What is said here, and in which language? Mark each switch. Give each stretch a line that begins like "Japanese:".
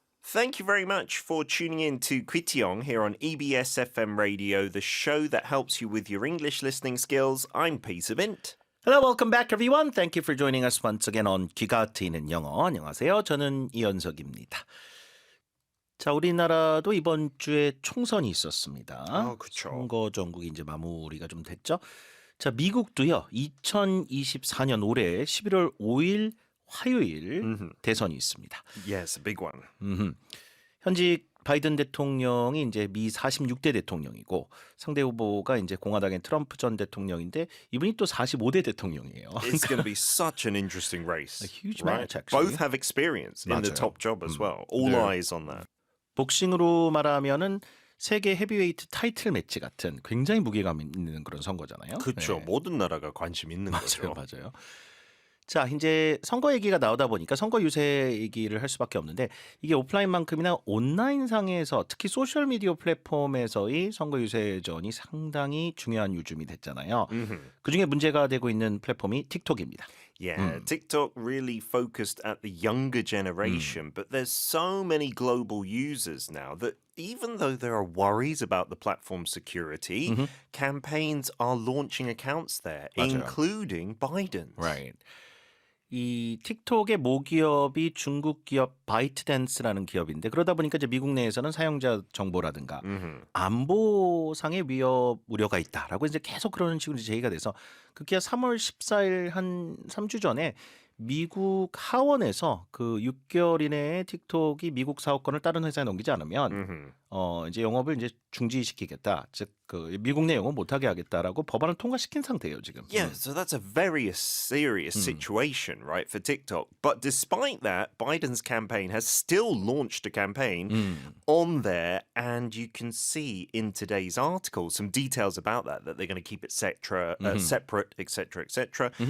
English: Thank you very much for tuning in to Kwitiong here on EBS FM Radio, the show that helps you with your English listening skills. I'm Peter Bint. Hello, welcome back everyone. Thank you for joining us once again on 귀가 트이는 영어.
Korean: 안녕하세요. 저는 이현석입니다. 자, 우리나라도 이번 주에 총선이 있었습니다. 그렇죠. 선거 전국이 이제 마무리가 좀 됐죠. 자, 미국도요. 2024년 올해 11월 5일 화요일 대선이 있습니다.
English: Yes, a big one.
Korean: 현직 바이든 대통령이 이제 미 46대 대통령이고 상대 후보가 이제 공화당의 트럼프 전 대통령인데 이분이 또 45대 대통령이에요.
English: It's going to be such an interesting race. A huge right? match, actually. Both have experience in the
Korean: 맞아요.
English: top job as well. All
Korean: 네.
English: eyes on that.
Korean: 복싱으로 말하면은 세계 헤비웨이트 타이틀 매치 같은 굉장히 무게감 있는 그런 선거잖아요. 그렇죠. 네. 모든 나라가 관심 있는 거죠. 맞아요. 자, 이제 선거 얘기가 나오다 보니까 선거 유세 얘기를 할 수밖에 없는데 이게 오프라인만큼이나 온라인상에서 특히 소셜미디어 플랫폼에서의 선거 유세전이 상당히 중요한 요즘이 됐잖아요. 그중에 문제가 되고 있는 플랫폼이 틱톡입니다.
English: Yeah, TikTok really focused at the younger generation, but there's so many global users now that even though there are worries about the platform's security, campaigns are launching accounts there,
Korean: 맞아요.
English: including Biden's. Right.
Korean: 이 틱톡의 모기업이 중국 기업 바이트댄스라는 기업인데 그러다 보니까 이제 미국 내에서는 사용자 정보라든가 안보상의 위협 우려가 있다라고 이제 계속 그런 식으로 제기가 돼서 그게 3월 14일 한 3주 전에 미국 하원에서 그 6개월 이내에 틱톡이 미국 사업권을 다른 회사에 넘기지 않으면 이제 영업을 이제 중지시키겠다. 즉 그 미국 내 영업 못하게 하겠다라고 법안을 통과시킨 상태예요 지금.
English: Yeah, so that's a very serious situation, right, for TikTok. But despite that, Biden's campaign has still launched a campaign on there, and you can see in today's article some details about that they're going to keep it separate, etc., etc.